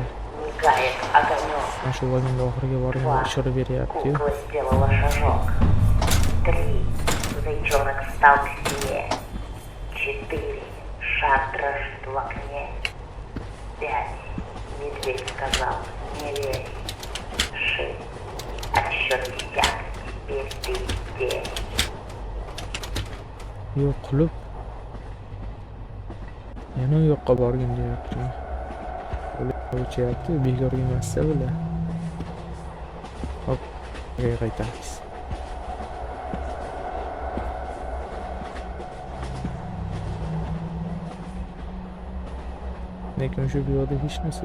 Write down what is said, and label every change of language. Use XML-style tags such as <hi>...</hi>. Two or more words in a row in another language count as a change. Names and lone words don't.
<ru>Мигает огонек.</ru> <uz>Mana shu vagonga oxiriga borganda ishora beryapti-yu.</uz> <ru>Кукла сделала шажок. 3. Зайчонок встал к стене. 4. Шар дрожит в окне. 5. Медведь сказал: не верь. 6. Отсчет десяток. Теперь ты здесь.</ru> <uz>Yo'q qilib yana u yoqqa borgin deyapti. O'chyapti, bekorga emas-da bular. Hop, qaytamiz. Lekin shu yo'lda hech narsa.</uz>